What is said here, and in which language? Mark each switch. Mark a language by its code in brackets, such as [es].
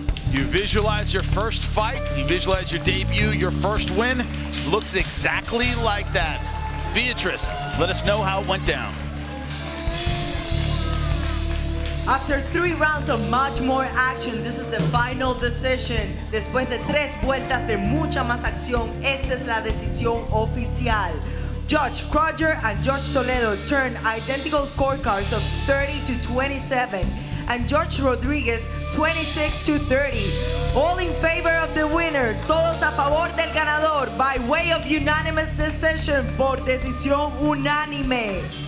[en] You visualize your first fight, you visualize your debut, your first win. Looks exactly like that. Beatrice, let us know how it went down. After 3 rounds of much more action, this is the final decision. [es] Después de 3 vueltas de mucha más acción, esta es la decisión oficial. [en] Judge Croger and Judge Toledo turned identical scorecards of 30-27, and Judge Rodriguez 26-30. All in favor of the winner, [es] todos a favor del ganador, [en] by way of unanimous decision, [es] por decisión unánime.